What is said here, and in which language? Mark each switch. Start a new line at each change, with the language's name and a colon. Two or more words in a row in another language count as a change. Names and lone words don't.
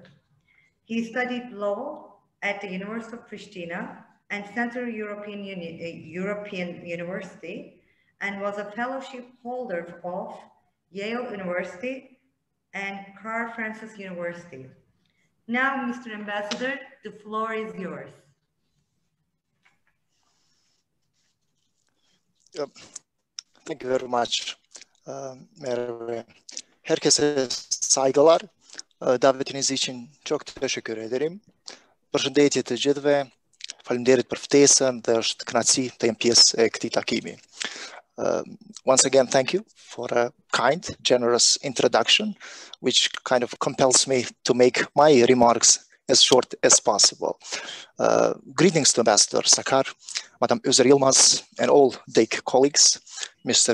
English: He studied law at the University of Pristina and Central European University, and was a fellowship holder of Yale University and Carl Francis University. Now, Mr. Ambassador, the floor is yours. Thank you very much, Merve.
Turkish: Herkese saygılar. Davetiniz için çok teşekkür ederim.
Albanian: Përshëndetje të gjithëve. Faleminderit për ftesën dhe është kënaqësi të jem pjesë e këtij takimi.
English: Once again, thank you for a kind, generous introduction, which kind of compels me to make my remarks as short as possible. Greetings to Ambassador Zakar, Madam ÖZER YILMAZ, and all DEİK colleagues, Mr.